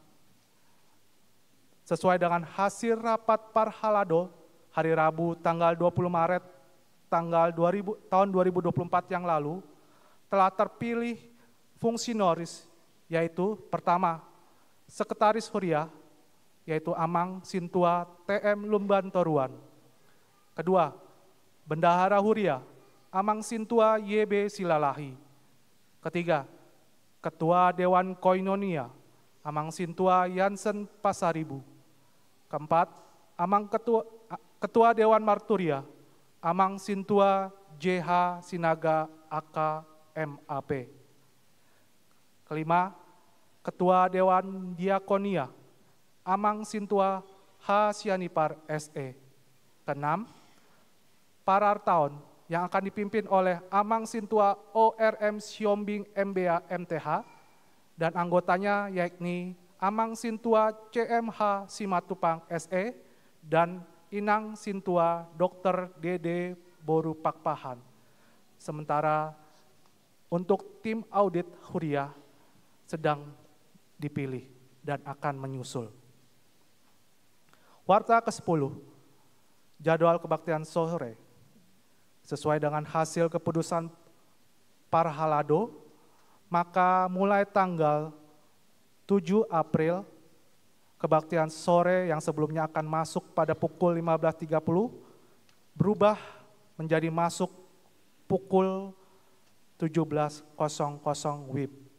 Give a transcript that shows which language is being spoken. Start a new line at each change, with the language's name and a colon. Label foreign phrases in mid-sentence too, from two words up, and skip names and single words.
Indonesian: Sesuai dengan hasil rapat Parhalado hari Rabu tanggal 20 Maret tahun 2024 yang lalu, telah terpilih fungsionaris, yaitu pertama, Sekretaris Huria, yaitu Amang Sintua TM Lumbantoruan. Kedua, Bendahara Huria, Amang Sintua YB Silalahi. Ketiga, Ketua Dewan Koinonia, Amang Sintua Yansen Pasaribu. Keempat, Amang Ketua Dewan Marturia, Amang Sintua JH Sinaga AK MAP. Kelima, Ketua Dewan Diakonia, Amang Sintua H. Sianipar SE. Keenam, Parartaon yang akan dipimpin oleh Amang Sintua ORM Siombing MBA MTH dan anggotanya yakni Amang Sintua CMH Simatupang SE dan Inang Sintua Dr. DD Boru Pakpahan. Sementara untuk tim audit Huria sedang dipilih dan akan menyusul. Warta ke-10, jadwal kebaktian sore. Sesuai dengan hasil keputusan Parhalado, maka mulai tanggal 7 April, kebaktian sore yang sebelumnya akan masuk pada pukul 15.30 berubah menjadi masuk pukul 17.00 WIB.